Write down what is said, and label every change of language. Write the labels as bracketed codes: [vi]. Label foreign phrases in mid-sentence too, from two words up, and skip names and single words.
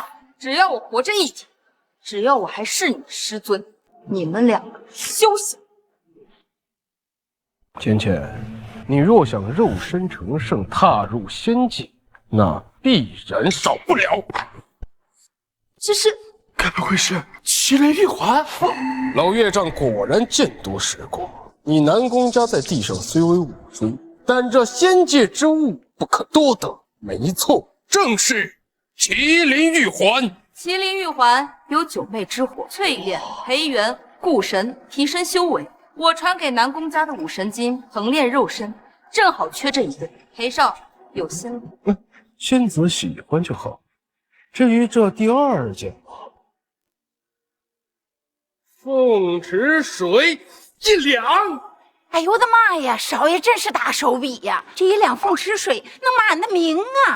[zh] 只要我活着一天，只要我還是你的師尊，你們兩個休想！芊芊，你若想肉身成聖，踏入仙界，那必然少不了。这是…… 該不會是麒麟玉環？老岳丈果然見多識廣。你南宮家在地上雖為武尊，但這仙界之物不可多得。沒錯，正是麒麟玉環。麒麟玉環有九妹之火淬煉、培元、固神、提升修為。我傳給南宮家的武神經橫練肉身，正好缺這一對。裴少有心了。仙子喜歡就好。至於這第二件， 凤池水1两。哎呦我的妈呀，少爷真是大手笔呀！这1两凤池水能骂俺的名啊！